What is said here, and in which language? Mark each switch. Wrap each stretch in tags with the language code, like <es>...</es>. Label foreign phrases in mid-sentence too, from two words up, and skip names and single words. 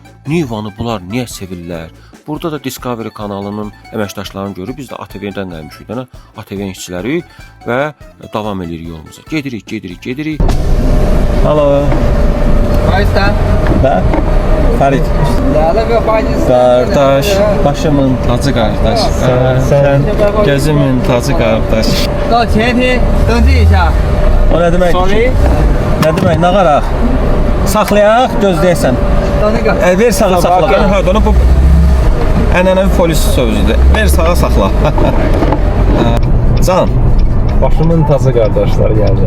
<az>Və bu Nivanı bunlar niyə sevirlər? Burada da Discovery kanalının əməkdaşlarını görüb biz də ATV-dən gəlmişik də, ATV-nin işçiləri və davam edirik yolumuza. Gedirik. Alo. Aysta.</az> <ru>Da. Farid.</ru> <az>Qardaş, başımın tacı qardaş. Sən gözümün tacı qardaş.</az> <zh>到前厅登记一下。</zh> <az>O nə deməkdir?</az> <en>Sorry.</en> <az>Nə demək? Nə qaraq? Saxlayaq, gözləyəsən.</az> <zh>到那个。</zh> <az>Ver sağa saxla. Hə, onu bu ənənəvi polis sözüdür. Ver sağa saxla. Can. Başımın tacı qardaşlar gəldi.</az>